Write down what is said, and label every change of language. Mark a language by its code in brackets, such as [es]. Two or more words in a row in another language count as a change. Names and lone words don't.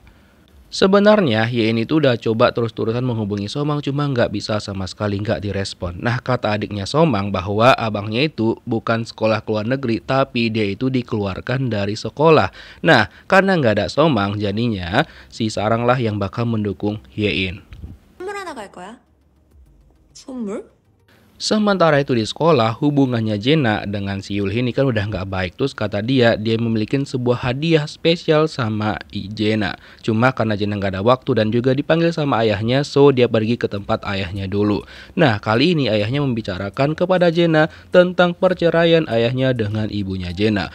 [id] Sebenarnya Hye-in itu udah coba terus-terusan menghubungi Somang, cuma nggak bisa sama sekali, nggak direspon. Nah kata adiknya Somang bahwa abangnya itu bukan sekolah ke luar negeri, tapi dia itu dikeluarkan dari sekolah. Nah karena nggak ada Somang, jadinya si Sarang lah yang bakal mendukung Hye-in. [ko] 선물 하나 갈 거야? 선물? [id] Sementara itu di sekolah, hubungannya Jena dengan si Yul ini kan udah nggak baik. Terus kata dia memiliki sebuah hadiah spesial sama Jena. Cuma karena Jena nggak ada waktu dan juga dipanggil sama ayahnya, so dia pergi ke tempat ayahnya dulu. Nah kali ini ayahnya membicarakan kepada Jena tentang perceraian ayahnya dengan ibunya Jena.